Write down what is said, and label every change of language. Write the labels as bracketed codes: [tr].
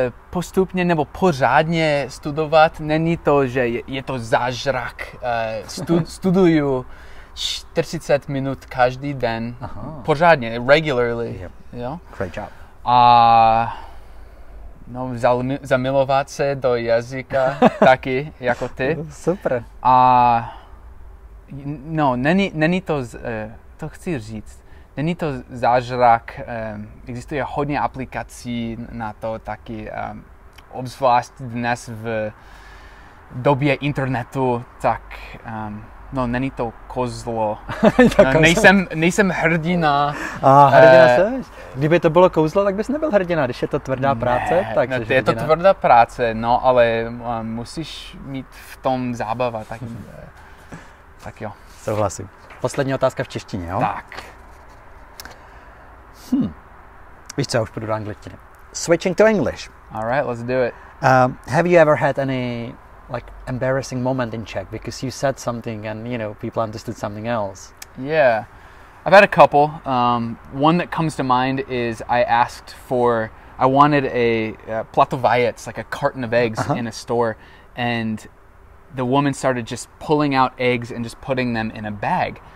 [cs] Postupně nebo pořádně studovat. Není to, že je to zážrak. Studuju 40 minut každý den. Aha. Pořádně, [en] regularly. Yep. [cs] Jo? [en] Great job. [cs] A zamilovat se do jazyka taky, jako ty. Super. A no, není to, to chci říct, není to zážrak, existuje hodně aplikací na to taky, obzvlášť dnes v době internetu, tak no, není to kozlo. Nejsem hrdina. Hrdina seš? Kdyby to bylo kouzlo, tak bys nebyl hrdina. Když je to tvrdá práce, tak jsi je to tvrdá práce, no, ale musíš mít v tom zábava, tak jo. Souhlasím. Poslední otázka v češtině, jo? Tak. Víš co, já už půjdu do angličtiny. [en] Switching to English. Alright, let's do it. Have you ever had any embarrassing moment in Czech because you said something and people understood something else? Yeah. I've had a couple. One that comes to mind is I wanted a platovajec, like a carton of eggs in a store, and the woman started just pulling out eggs and just putting them in a bag.